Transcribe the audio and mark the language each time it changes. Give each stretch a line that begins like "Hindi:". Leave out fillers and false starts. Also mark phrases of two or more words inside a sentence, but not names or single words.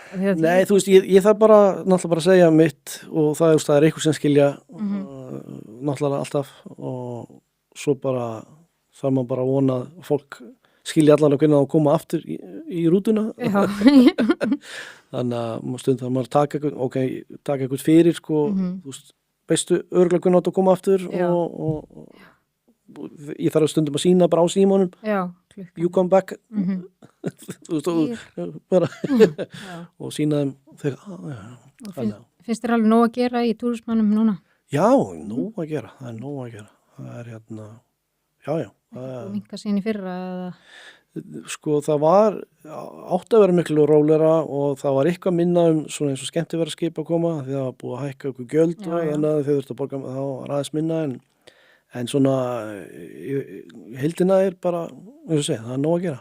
Icelandic: Nei, þú veist, ég þarf bara náttúrulega bara að segja mitt og það er eitthvað sem skilja náttúrulega alltaf og svo bara þarf maður bara að vona að fólk skilja allavega hvernig það koma aftur í rútuna. Já. Þannig að stundum þarf maður að taka eitthvað fyrir, sko, þú veist, veistu örugglega hvernig það koma aftur og ég þarf stundum að sýna bara á símanum. Já.
English: You come back
Icelandic: og sína þeim Finnst þér alveg nóg að gera í túrismannum núna? Já, nóg að gera, það er nóg að gera það er hérna og minnka sín í fyrra eða? Sko það var átt að vera miklu rólera og það var eitthvað minna svona eins og skemmtiferðaskip að koma því það var búið að hækka okkur gjöld og þeir þurftu að borga þá aðeins minna en svona heildina er bara, eins og segja, það er nóg að gera.